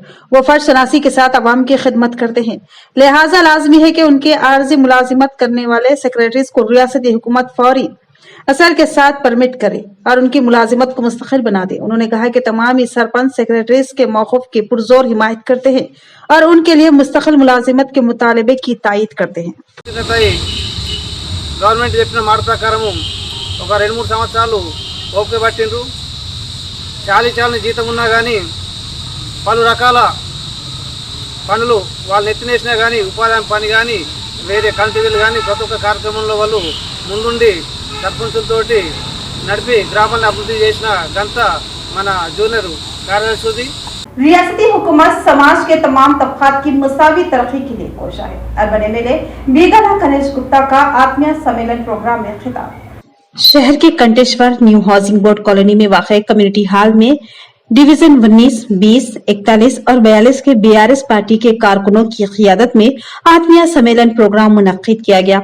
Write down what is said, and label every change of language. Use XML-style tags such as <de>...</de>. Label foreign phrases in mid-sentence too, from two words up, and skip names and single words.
<ur>وہ فرض شناسی کے ساتھ عوام کی خدمت کرتے ہیں, لہٰذا لازمی ہے کہ ان کے عارضی ملازمت کرنے والے سیکریٹریز کو ریاستی حکومت فوری اثر کے ساتھ پرمٹ کرے اور ان کی ملازمت کو مستقل بنا دے. انہوں نے کہا کہ تمام ہی سرپنچ سیکریٹریز کے موقف کی پرزور حمایت کرتے ہیں اور ان کے لیے مستقل ملازمت کے مطالبے کی تائید کرتے ہیں.</ur> <te>గవర్నమెంట్ చెప్పిన మాట ప్రకారము ఒక 2-3 సంవత్సరాలు ఓపిక పట్టిండ్రు. చాలీ జీతం ఉన్నా కానీ పలు రకాల పనులు వాళ్ళు ఎత్తినేసినా కానీ ఉపాధి హామీ పని కానీ వేరే</te> <en>current bill</en> <te>కానీ ప్రతి ఒక్క కార్యక్రమంలో వాళ్ళు ముందుండి సర్పంచులతోటి నడిపి గ్రామాన్ని అభివృద్ధి చేసిన గంత మన జూనియర్ కార్యదర్శి।</te> <ur>ریاستی حکومت سماج کے تمام طبقات کی مساوی ترقی کے لیے کوشا ہے.</ur> <en>urban MLA</en> <ur>بیگلا گنیش گپتا کا آتمیہ سمیلن پروگرام میں خطاب. شہر کے کنٹیشور نیو ہاؤسنگ بورڈ کالونی میں واق کمیونٹی ہال میں ڈویژن 19، 20، 41 اور 42 کے بی آر ایس پارٹی کے کارکنوں کی قیادت میں آتمیہ سمیلن پروگرام منعقد کیا گیا.</ur>